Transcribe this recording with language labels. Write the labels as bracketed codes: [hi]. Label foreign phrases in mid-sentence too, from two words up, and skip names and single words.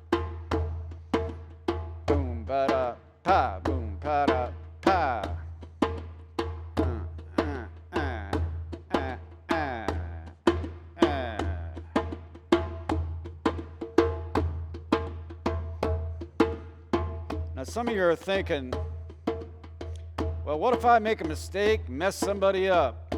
[en] Boom, ba-da, pa, boom, pa-da, pa. Now, some of you are thinking, well, what if I make a mistake, mess somebody up?